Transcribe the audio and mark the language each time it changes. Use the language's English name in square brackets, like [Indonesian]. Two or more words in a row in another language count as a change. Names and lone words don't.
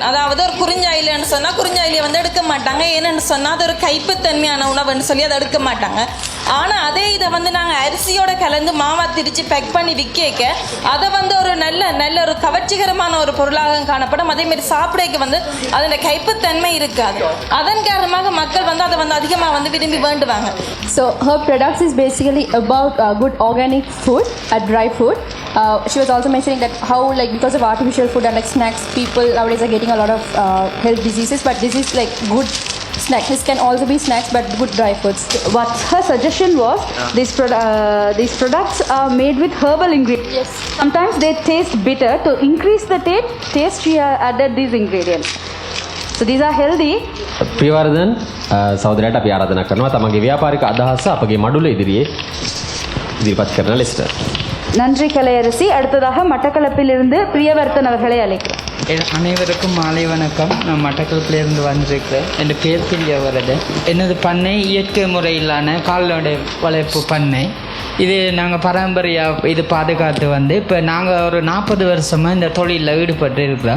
[Tamil] அதாவது ஒரு குறிஞ்சாயிலன்னு சொன்னால் குறிஞ்சாயிலியை எடுக்க மாட்டாங்க. ஏன்னு சொன்னால் அது ஒரு கைப்புத்தன்மையான உணவுன்னு சொல்லி அதை எடுக்க மாட்டாங்க. ஆனால் அதே இதை நாங்கள் அரிசியோட கலந்து மாவா திரிச்சு பேக் பண்ணி விற்க அதை ஒரு நல்ல ஒரு கவர்ச்சிகரமான ஒரு பொருளாக காணப்படும். அதேமாரி சாப்பிடக்கு அதோட கைப்புத்தன்மை இருக்காது. அதன் காரணமாக மக்கள் அதை அதிகமாக விரும்பி வேண்டுவாங்க. [English] So her products is basically about good organic food, dry food. She was also mentioning that how because of artificial food and snacks, people nowadays are getting a lot of health diseases, but this is good snack. This can also be snacks but good dry foods. What her suggestion was, these products are made with herbal ingredients. Yes. Sometimes they taste bitter. To increase the taste she added these ingredients. So these are healthy. [Sinhala] ප්‍රියවර්ධන් සහෝදරයාට අපි ආරාධනා කරනවා තමන්ගේ ව්‍යාපාරික අදහස අපගේ මඩුල ඉදිරියේ ඉදිරිපත් කරන ලෙසට. [Tamil] நன்றி கலையரசி. அடுத்ததாக மட்டக்களப்பிலிருந்து பிரியவர்த்தன் அவர்களை அழைக்கிறேன். அனைவருக்கும் மாலை வணக்கம். நான் மட்டக்களப்பிலிருந்து வந்திருக்கிறேன். என் பேர் பிரியவர்தன். எனது பண்ணை இயற்கை முறையிலான கால்நடை வளர்ப்பு பண்ணை. இது நாங்கள் பரம்பரையாக இது பாதுகாத்து இப்போ நாங்கள் ஒரு 40 வருஷமாக இந்த தொழிலில் ஈடுபட்டு இருக்கிறோம்.